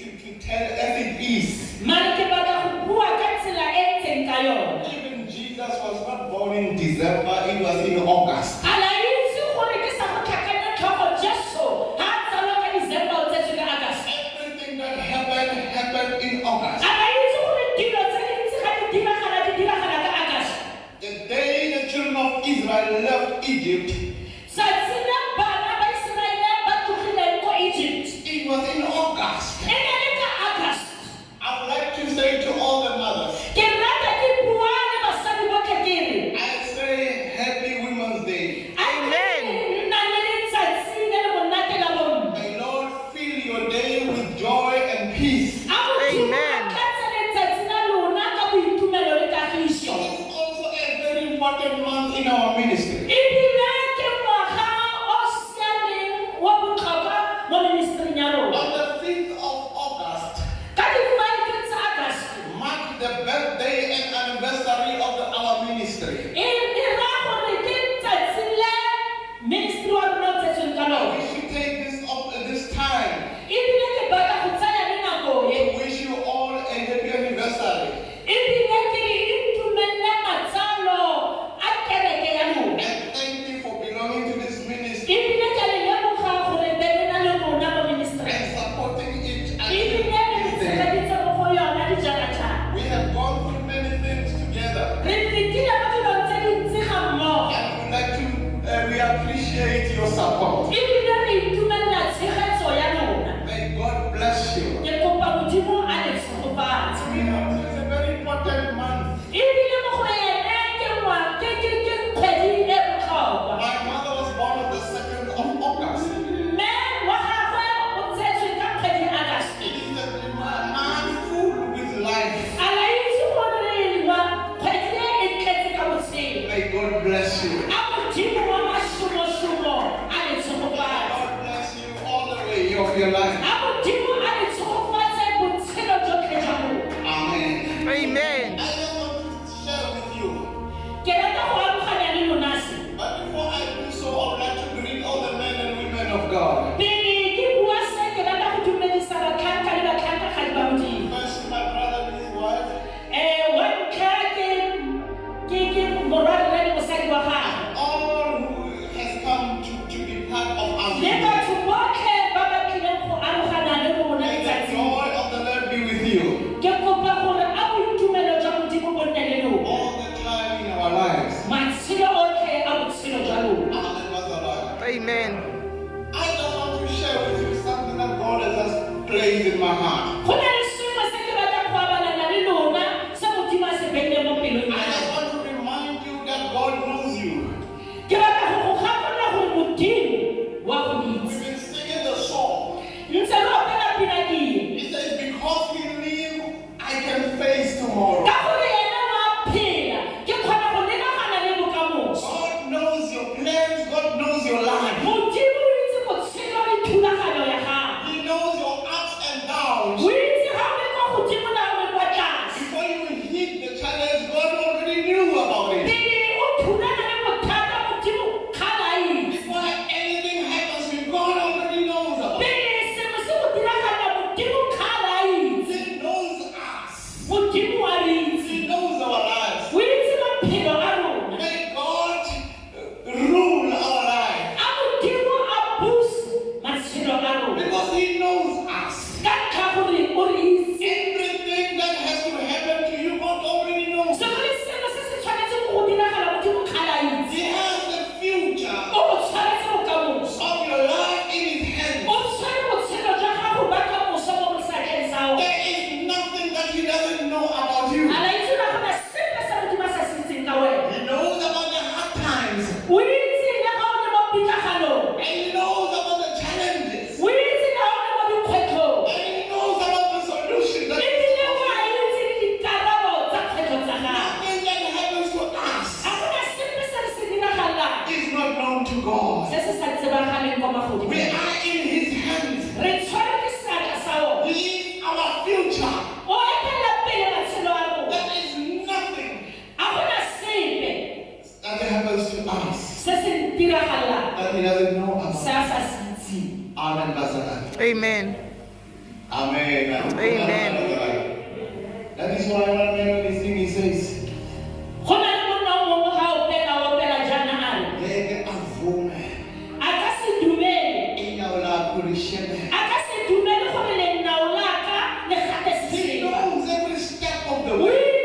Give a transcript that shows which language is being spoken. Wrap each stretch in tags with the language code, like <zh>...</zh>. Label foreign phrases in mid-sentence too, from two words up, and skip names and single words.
<en>tell as it is.</en> <tn>Mara ke batla go bua ka tsela e ntseng ka yona.</tn> <en>Even Jesus was not born in December, it was in August.</en> <tn>Ala itse gore ke sa go tlhakanya tlhogo Jesu ha tsalo ka December o tsetse ka August.</tn> <en>Everything that happened in August.</en> <tn>Ala itse gore dilo tse dintsi ga di diragala ka August.</tn> <en>The day the children of Israel left Egypt,</en> <tn>Satsina bana ba Israele ba tlogileng ko Egypt.</tn> <en>it was in August.</en> <tn>E ne le ka August.</tn> <en>I would like to say to all the mothers,</en> <tn>Ke rata ke bua le basadi botlhe ke re.</tn> <en>I say Happy Women's Day. Amen.</en> <tn>Nna le letsatsi le le monate la bomme.</tn> <en>May Lord fill your day with joy and peace. Amen.</en> <tn>Ka letsatsi la lona ka boitumelo le kagiso.</tn> <en>It is also a very important month in our ministry.</en> <tn>Ebile ke ngwaga o siameng wa botlhokwa mo ministering ya rona.</tn> <en>On the 5th of August,</en> <tn>Ka di-5 tsa August,</tn> <en>mark the birthday and anniversary of our ministry.</en> <tn>e ra gore ke tsatsi le ministry wa rona o tsetsweng ka</tn> <en>We</en> <tn>lona.</tn> <en>should take this time</en> <tn>Ebile ke batla go tsaya le nako e.</tn> <en>to wish you all a happy anniversary.</en> <tn>Ebile ke re itumelele matsalo a kereke ya lona.</tn> <en>And thank you for belonging to this ministry</en> <tn>Ebile ke le lemoga gore be le na le rona mo ministry.</tn> <en>and supporting it</en> <tn>Ebile</tn> <en>until</en> <tn>le</tn> <en>this day.</en> <tn>tshegeditse mo go yona dijanatlha.</tn> <en>We have gone through many things together,</en> <tn>Re fetile mo dilong tse dintsi ga mmogo.</tn> <en>and we appreciate your support.</en> <tn>Ebile re itumelela tshegetso ya lona.</tn> <en>May God bless you.</en> <tn>Ke kopa Modimo a le tshegofatse.</tn> <en>You know, it's a very important month.</en> <tn>Ebile mo go ene ke kgwedi e botlhokwa.</tn> <en>My mother was born on the 2nd of August.</en> <tn>Mme wa gagwe o tsetswe ka kgwedi August.</tn> <en>It is a month full with life.</en> <tn>A la itse gore kgwedi e e tletse ka botshelo.</tn> <en>May God bless you.</en> <tn>A Modimo wa mashomo a le tshegofatse.</tn> <en>God bless you all the way of your life.</en> <tn>A Modimo a le tshegofatse botshelo jotlhe jwa lona.</tn> <en>Amen. Amen. I just want to share with you.</en> <tn>Ke rata go aroganya le lona se.</tn> <en>But before I do so, I would like to greet all the men and women of God.</en> <tn>Pele ke bua se ke rata go dumedisa batlhanka le batlhankagadi ba Modimo.</tn> <en>First, my brother and his wife.</en> <tn>Wa ntlha ke morwarre le mosadi wa gagwe.</tn> <en>All who has come to be part of us.</en> <tn>Le batho botlhe ba ba tlileng go arogana le rona</tn> <en>May the</en> <tn>letsatsi.</tn> <en>joy of the Lord be with you</en> <tn>Ke kopa gore a boitumelo jwa Modimo bo nne le lona.</tn> <en>all the time in our lives.</en> <tn>Matshelo otlhe a botshelo jwa lona.</tn> <en>Amen. Brother Lord. Amen. I just want to share with you something that God has just placed in my heart.</en> <tn>Go na le sengwe se ke batlang go abalana le lona se Modimo a se beileng mo pelong</tn> <en>I</en> <tn>ya</tn> <en>just</en> <tn>gago.</tn> <en>want to remind you that God knows you.</en> <tn>Ke batla go go gakolola gore Modimo wa go itse.</tn> <en>We've been singing the song.</en> <tn>Ntse re opela pina ke eng?</tn> <en>It says, because we live, I can face tomorrow.</en> <tn>Ka gore ena wa phela ke kgona go lebagana le bokamoso.</tn> <en>God knows your plans. God knows your life.</en> <tn>Modimo o itse botshelo le thulaganyo ya gago.</tn> <en>He knows your ups and downs.</en> <tn>O itse ga o le kwa godimo na o le kwa tlase.</tn> <en>Before you hit the challenge, God already knew about it.</en> <tn>Pele o thulana le bothata Modimo ga la itse.</tn> <en>Before anything happens to you, God already knows about it.</en> <tn>Pele sengwe se go diragala Modimo ga la itse.</tn> <en>He knows us.</en> <tn>Modimo wa re itse.</tn> <en>He knows our lives.</en> <tn>O itse maphelo a rona.</tn> <en>May God rule our lives.</en> <tn>A Modimo a buse matshelo a rona.</tn> <en>Because He knows us.</en> <tn>Ka ntlha gore o re itse.</tn> <en>Everything that has to happen to you, God already knows.</en> <tn>Sengwe le sengwe se se tshwanetseng go diragala Modimo ga la itse.</tn> <en>He has the future</en> <tn>O tshwaretse bokamoso.</tn> <en>of your life in His hands.</en> <tn>O tshware botshelo jwa gago ba kamoso mo bosatleng sa gago.</tn> <en>There is nothing that He doesn't know about you.</en> <tn>A la itse na gona sepe sa Modimo a sa se itseng ka wena.</tn> <en>He knows about the hard times.</en> <tn>O itse le ga o le mo pitlaganong.</tn> <en>And He knows about the challenges.</en> <tn>O itse le ga o le mo dikgwetlhong.</tn> <en>And He knows about the solution. That</en> <tn>Ebile o a itse le dikarabo tsa kgwetlho tsa gago.</tn> <en>nothing that happens to us</en> <tn>A gona sepe se re se diragalang</tn> <en>is not known to God.</en> <tn>se se sa tsebagaleng kwa</tn> <en>We</en> <tn>magodimo.</tn> <en>are in His hands.</en> <tn>Re tshware ke seatla sa ona.</tn> <en>He is our future.</en> <tn>O etelela pele matshelo a rona.</tn> <en>There is nothing</en> <tn>A gona sepe</tn> <en>that happens to us</en> <tn>se se diragalang</tn> <en>that He doesn't know</en> <tn>se</tn> <en>about.</en> <tn>a sa se itseng.</tn> <en>Amen. Brother. Amen. Amen. Amen. That is why one man on this thing he says, he knows every step of the way.</en>